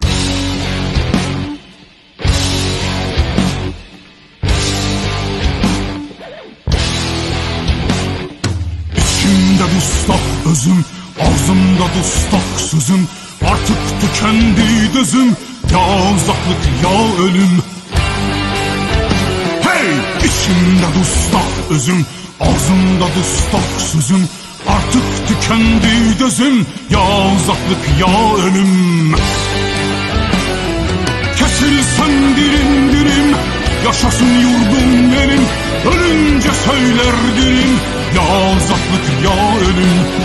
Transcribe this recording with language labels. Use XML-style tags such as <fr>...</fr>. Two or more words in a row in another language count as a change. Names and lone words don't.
<az>İçimdə dustaq özüm, ağzımda dustaq sözüm, artık tükendi dözüm, ya uzaklık ya ölüm. Hey! İçimdə dustaq özüm, ağzımda dustaq sözüm, artık tükendi dözüm, ya uzaklık ya ölüm.</az> <tr>Kesilsem dirim dirim, yaşasın yurdum benim, ölünce söyler dilim, ya uzaklık ya ölüm.</tr>